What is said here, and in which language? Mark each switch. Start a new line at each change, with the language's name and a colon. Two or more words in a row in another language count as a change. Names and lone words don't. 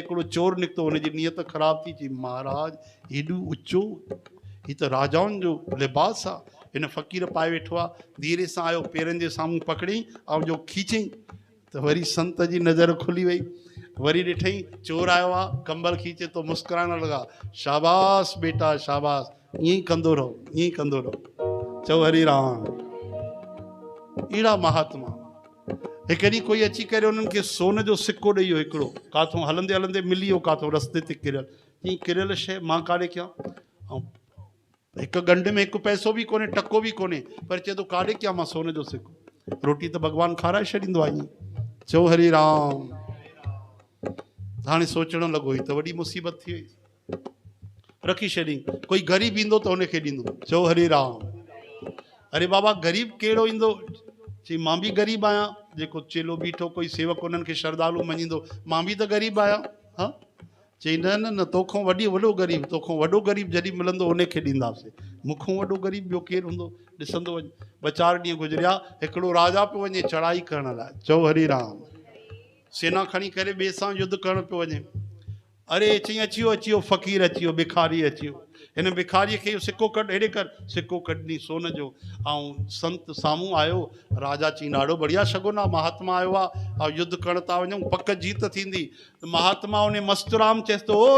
Sindhi: हिकिड़ो चोर निकितो हुनजी नियत ख़राबु थी चई महाराज हेॾो ऊचो हीअ त राजाउनि जो लिबास आहे हिन फ़कीर पाए वेठो आहे धीरे सां आयो पेरनि जे साम्हूं पकड़ई ऐं जो खीचई त वरी संत जी नज़र खुली वई वरी ॾिठई चोर आयो आहे कंबल खीचे तो मुस्कुराइण लॻा शाबाश बेटा शाबाश ईअं ई कंदो रहो ईअं ई कंदो रहो चओ हरे राम अहिड़ा महात्मा हिकु ॾींहुं कोई अची करे उन्हनि खे सोन जो सिक्को ॾेई वियो हिकिड़ो काथों हलंदे हलंदे मिली वियो काथों रस्ते ते किरियल ईअं किरियल शइ मां काॾे कयां ऐं हिकु गंढ में हिकु पैसो बि कोन्हे टको बि कोन्हे पर चए थो काॾे कयां मां सोन जो सिक्को रोटी त भॻवानु खाराए छॾींदो आहे ईअं चओ हरे राम हाणे सोचणु लॻो ही त वॾी मुसीबत थी वई रखी छॾी कोई ग़रीब ईंदो त हुनखे ॾींदो चओ हरे राम अरे बाबा ग़रीब कहिड़ो ईंदो चई मां बि ग़रीब आहियां जेको चेलो बीठो कोई सेवक उन्हनि खे श्रद्धालु मञींदो मां बि त ग़रीब आहियां हा चई न न न तोखां वॾो ग़रीब तोखां वॾो ग़रीब जॾहिं मिलंदो उनखे ॾींदासीं मूंखां वॾो ग़रीब ॿियो केरु हूंदो ॾिसंदो वञ ॿ चारि ॾींहं गुज़रिया हिकिड़ो राजा पियो वञे चढ़ाई करण लाइ चओ हरे राम सेना खणी करे ॿिए सां युद्ध करणु पियो वञे अरे चई अची वियो फ़क़ीर अची वियो भिखारी अची वियो हिन भिखारीअ खे सिक्को कढ हेॾे कर सिक्को कढी सोन जो ऐं संत साम्हूं आयो राजा चई ॾाढो बढ़िया शगुन आहे महात्मा आयो आहे ऐं युद्ध करण था वञूं पक जीत थींदी महात्मा उन मस्तराम चएसि थो ओ